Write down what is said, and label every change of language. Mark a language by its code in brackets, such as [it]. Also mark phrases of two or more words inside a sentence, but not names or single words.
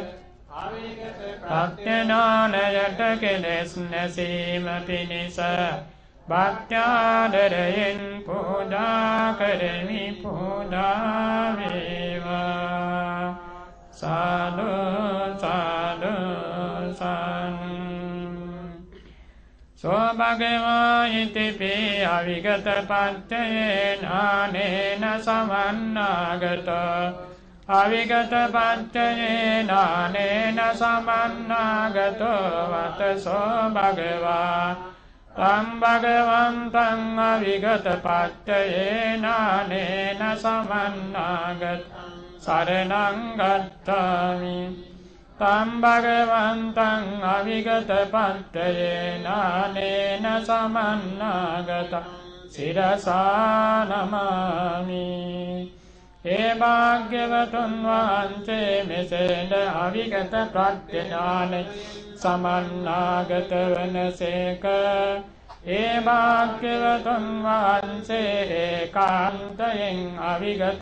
[si] භක්තිඥානයට කෙලෙස් නැසීම පිණිස භක්ත්‍යාදරයෙන් පූජා කරමි පූජා වේවා සාදු සාදු සාදු [pi] සෝ භගවා ඉතිපි අවිගත පච්චයේන ආනේන සමන්නාගතෝ අවිගත පච්චයේන ආනේන සමන්නාගතෝ වතසෝ භගවා තං භගවන්තං අවිගත පච්චයේන ආනේන සමන්නාගත සරණං ගච්ඡාමි තං භගවන්තං අවිගත පච්චයේන ආනේන සමන්නාගත සිරසා නමාමි [si] ඒ භාග්‍යවතුන් වහන්සේ මෙසේද [pi] අවිගත [si] ප්‍රඥාන සමන්නාගත වනසේක ඒ භාග්‍යවතුන් වහන්සේ ඒකාන්තයෙන් අවිගත